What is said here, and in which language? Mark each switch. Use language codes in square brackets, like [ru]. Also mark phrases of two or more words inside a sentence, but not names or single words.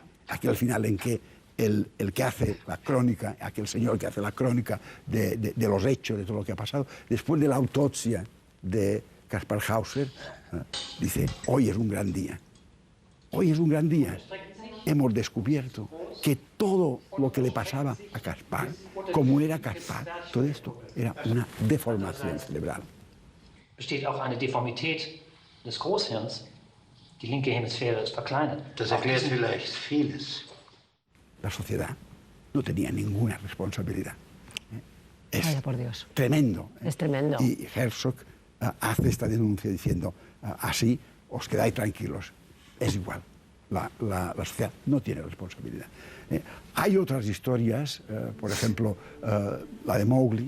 [es] Aquel final en que el que hace la crónica, aquel señor que hace la crónica de los hechos, de todo lo que ha pasado, después de la autopsia de Kaspar Hauser, dice, hoy es un gran día. Hoy es un gran día. Hemos descubierto que todo lo que le pasaba a Kaspar, como era Kaspar, todo esto era una deformación cerebral. [de] Besteht auch eine Deformität des Großhirns. Die linke Hemisphäre ist verkleinert. Das erklärt vielleicht vieles. [es] La sociedad no tenía ninguna responsabilidad. Es Vaya por Dios. Tremendo. Es tremendo. Y Herzog hace esta denuncia diciendo, así os quedáis tranquilos. Es igual. La sociedad no tiene responsabilidad. Hay otras historias, por ejemplo, la de Mowgli.